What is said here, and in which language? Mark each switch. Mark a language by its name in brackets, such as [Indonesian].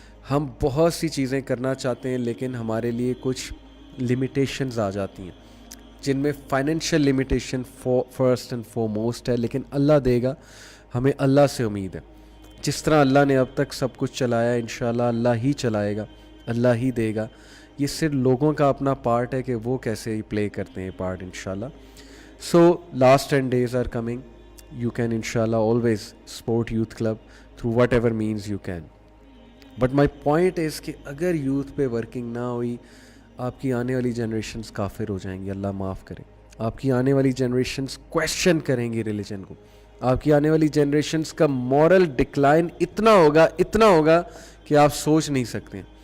[Urdu] ہم بہت سی چیزیں کرنا چاہتے ہیں, لیکن ہمارے لیے کچھ لمیٹیشنز آ جاتی ہیں, جن میں فائنینشیل لمیٹیشن فرسٹ اینڈ فورموسٹ ہے. لیکن اللہ دے گا, ہمیں اللہ سے امید ہے. جس طرح اللہ نے اب تک سب کچھ چلایا, انشاءاللہ اللہ ہی چلائے گا, اللہ ہی دے گا. یہ صرف لوگوں کا اپنا پارٹ ہے کہ وہ کیسے پلے کرتے ہیں پارٹ, انشاءاللہ. [English] So last 10 days are coming. You can inshallah always support youth club through whatever means you can. But my point is [Urdu] کہ اگر یوتھ پہ ورکنگ نہ ہوئی, آپ کی آنے والی جنریشنز کافر ہو جائیں گی, اللہ معاف کرے. آپ کی آنے والی جنریشنز کویشچن کریں گی ریلیجن کو. آپ کی آنے والی جنریشنز کا مورل ڈکلائن اتنا ہوگا کہ آپ سوچ نہیں سکتے.